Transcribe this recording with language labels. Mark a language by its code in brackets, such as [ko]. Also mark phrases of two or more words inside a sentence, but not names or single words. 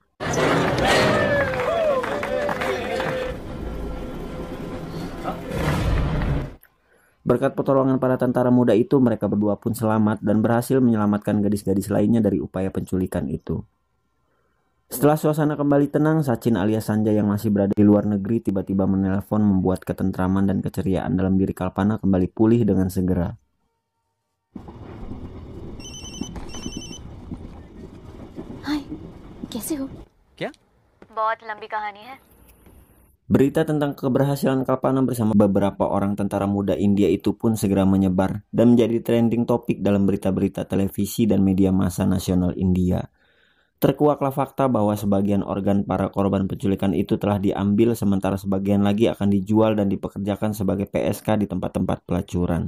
[id] Berkat pertolongan para tentara muda itu, mereka berdua pun selamat dan berhasil menyelamatkan gadis-gadis lainnya dari upaya penculikan itu. Setelah suasana kembali tenang, Sachin alias Sanjay yang masih berada di luar negeri tiba-tiba menelpon membuat ketentraman dan keceriaan dalam diri Kalpana kembali pulih dengan segera. [hi] हाय, कैसे हो? क्या? बहुत लंबी कहानी है. [id] Berita tentang keberhasilan Kalpana bersama beberapa orang tentara muda India itu pun segera menyebar dan menjadi trending topik dalam berita-berita televisi dan media massa nasional India. Terkuaklah fakta bahwa sebagian organ para korban penculikan itu telah diambil sementara sebagian lagi akan dijual dan dipekerjakan sebagai PSK di tempat-tempat pelacuran.